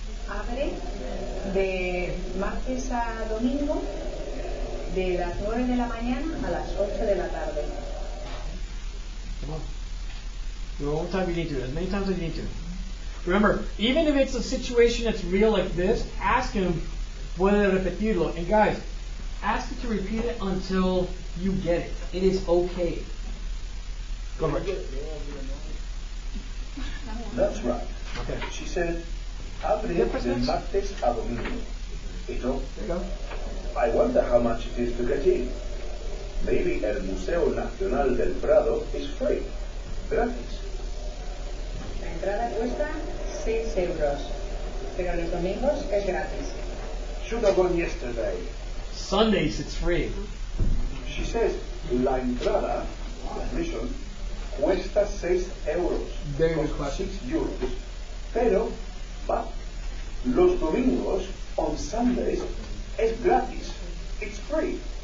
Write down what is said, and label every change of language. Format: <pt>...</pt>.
<es>Abre de martes a domingo de las 9 de la mañana a las 8 de la tarde.</es> <en>Come on. Do it one time you need to, as many times as you need to. Remember, even if it's a situation that's real like this, ask him,</en> <es>puede repetirlo.</es> <en>And guys, ask him to repeat it until you get it. It is okay. Go for it. That's right. Okay. She said,</en> <es>abre de martes a domingo. Ito,</es> <en>There you go. I wonder how much it is to get in. Maybe el Museo Nacional del Prado is free. Gratis.</en> <es>La entrada cuesta 6 euros, pero los domingos es gratis.</es> <en>Should have gone yesterday. Sundays, it's free. She says,</en> <es>la entrada,</es> <en>admission,</en> <es>cuesta 6 euros.</es> <en>Very good Costa question. 6 euros.</en> <es>Pero,</es> <en>but,</en> <es>los domingos,</es> <en>on Sundays,</en> <es>es gratis.</es> <en>It's free.</en>